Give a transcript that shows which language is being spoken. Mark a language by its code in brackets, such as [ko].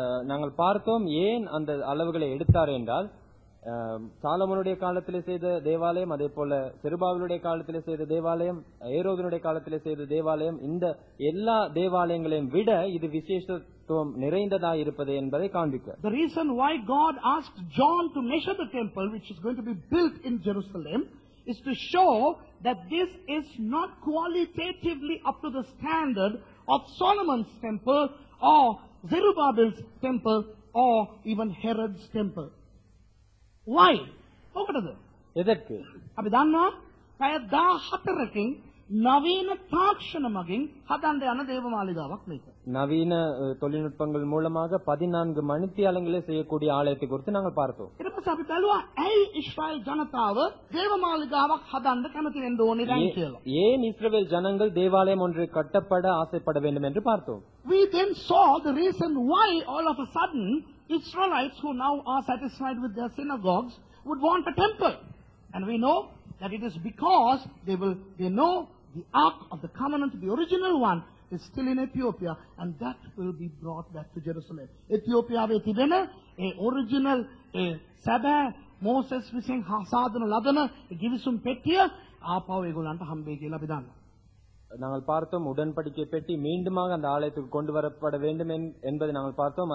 [ta] நாங்கள் பார்த்தோம் ஏன் அந்த அளவுகளை எடுத்தார் என்றால் சாலமோனுடைய காலத்திலே செய்த தேவாலயம், அதே போல செருபாவிலுடைய காலத்திலே செய்த தேவாலயம், ஏரோதனுடைய காலத்திலே செய்த தேவாலயம், இந்த எல்லா தேவாலயங்களையும் விட இது விசேஷத்துவம் நிறைந்ததா இருப்பது என்பதை காண்பிக்க. [en] The reason why God asked John to measure the temple which is going to be built in Jerusalem is to show that this is not qualitatively up to the standard of Solomon's temple or Zerubbabel's temple or even Herod's temple. Why? [si] මොකටද? [ta] எதற்கு? [si] අපි දන්නවා පැය 14කින් නවීන තාක්ෂණ මගින් හදන්න යන දේවමාලිගාවක් මේක. [ta] நவீன தொழில்நுட்பங்கள் மூலமாக 14 மணித்தியாலங்களே செய்யக்கூடிய ஆலயத்தை குறித்து நாங்கள் பார்த்தோம். [si] ඊට පස්සේ අපි බැලුවා ඇයි ඊශ්‍රායල් ජනතාව දේවමාලිගාවක් හදන්න කැමති වෙන්න ඕනේ දැන් කියලා. [ta] ஏன் இஸ்ரவேல் ஜனங்கள் தேவாலயம் ஒன்று கட்டப்பட ஆசைப்பட வேண்டும் என்று பார்த்தோம். [en] We then saw the reason why all of a sudden Israelites who now are satisfied with their synagogues would want a temple. And we know that it is because they know the Ark of the Covenant, the original one, is still in Ethiopia, and that will be brought back to Jerusalem. [si] Ethiopia ve tibena a original සැබෑ Moses විසින් හසාදන ලදන ගිවිසුම් පෙට්ටිය ආපහු ඒගොල්ලන්ට හම්බෙයි කියලා අපි දන්නවා. [ta] நாங்கள் பார்த்தோம் உடன்படிக்கை பெட்டி மீண்டுமாக அந்த ஆலயத்துக்கு கொண்டு வரப்பட வேண்டும் என்பதை நாங்கள் பார்த்தோம்.